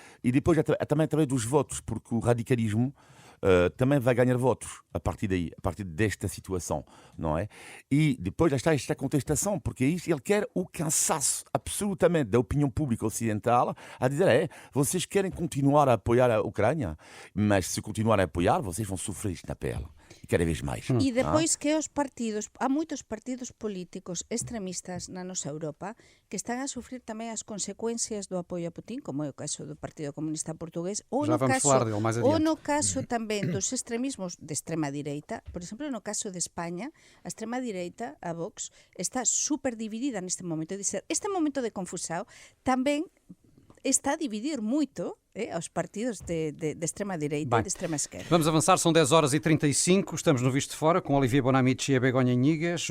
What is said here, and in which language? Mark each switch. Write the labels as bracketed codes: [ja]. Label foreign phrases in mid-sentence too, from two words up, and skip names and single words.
[pt] E depois também através dos votos, porque o radicalismo também vai ganhar votos a partir daí, a partir desta situação, não é? E depois já está esta contestação, porque é isso, ele quer o cansaço absolutamente da opinião pública ocidental a dizer, vocês querem continuar a apoiar a Ucrânia, mas se continuar a apoiar, vocês vão sofrer isto na pele. [gl] Cada vez máis. E depois que os partidos, há moitos partidos políticos extremistas na nosa Europa que están a sufrir tamén as consecuencias do apoio a Putin, como é o caso do Partido Comunista Portugués, ou no caso tamén dos extremismos de extrema direita. Por exemplo, no caso de España, a extrema direita, a Vox, está super dividida neste momento. É dizer, este momento de confusão tamén está a dividir moito aos partidos de extrema direita e de extrema esquerda. [pt] Vamos avançar, são 10h35, estamos no Visto de Fora com Olivier Bonamici e a Begonha Inigas.